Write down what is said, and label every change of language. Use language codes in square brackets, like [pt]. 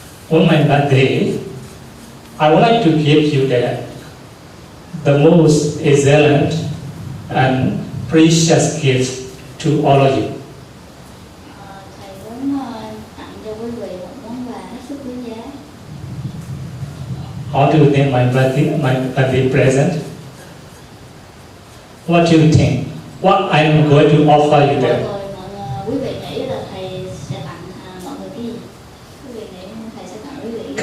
[en] on my birthday, I would like to give you the most excellent and precious gift to all of you. [vi] Thầy muốn tặng cho quý vị một món quà hết sức quý giá. [en] How do you think my birthday present? What do you think? What I'm going to offer you there? [vi] Quý vị nghĩ là thầy sẽ tặng mọi người cái gì? Quý vị nghĩ thầy sẽ tặng quý vị?